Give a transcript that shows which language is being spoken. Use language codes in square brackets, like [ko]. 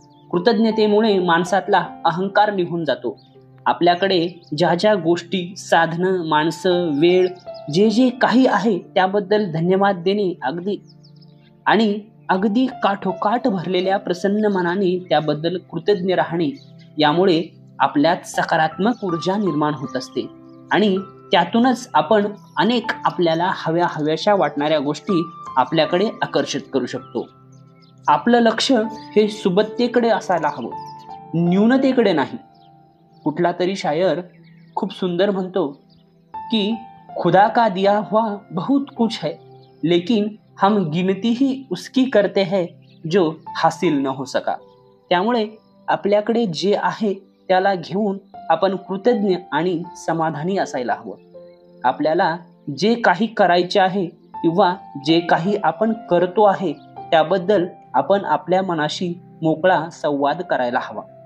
[mr] कृतज्ञतेमुळे माणसातला अहंकार निघून जातो. आपल्याकडे ज्या ज्या गोष्टी, साधनं, माणसं, वेळ, जे जे काही आहे त्याबद्दल धन्यवाद देणे अगदी काठोकाठ भरलेल्या प्रसन्न मनाने त्याबद्दल कृतज्ञ राहणे, यामुळे आपल्यात सकारात्मक ऊर्जा निर्माण होत असते आणि त्यातूनच आपण अनेक आपल्याला हव्याशा वाटणाऱ्या गोष्टी आपल्याकडे आकर्षित करू शकतो. आपलं लक्ष हे सुबत्तेकडे असायला हवं, न्यूनतेकडे नाही. कुठला तरी शायर खूप सुंदर म्हणतो की [hi] खुदा का दिया हुआ बहुत कुछ है, लेकिन हम गिनती ही उसकी करते हैं जो हासिल न हो सका. [mr] त्यामुळे आपल्याकडे जे आहे त्याला घेऊन आपण कृतज्ञ आणि समाधानी असायला हवं. आपल्याला जे काही करायचे आहे किंवा जे काही आपण करतो आहे त्याबद्दल आपण आपल्या मनाशी मोकळा संवाद करायला हवा.